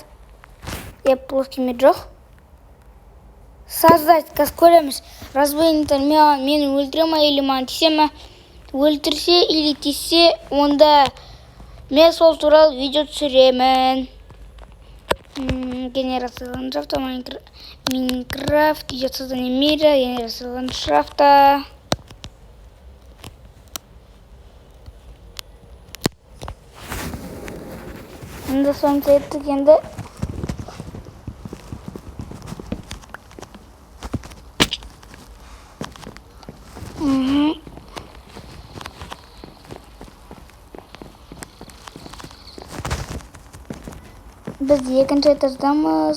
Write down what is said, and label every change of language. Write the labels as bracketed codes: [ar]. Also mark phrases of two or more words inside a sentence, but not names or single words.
[kk] Плюс кеме жоқ. Создать, қазір көреміз. Разбойниктар мені өлтіре ма, или маған тисе ма? Өлтірсе или тисе, онда мен сол туралы видео түсіремін. [ru] Генерация ландшафта, Майнкрафт, идет создание мира, генерация ландшафта. [kk] Енді соны еттік енді. Біз екінші этаждамыз.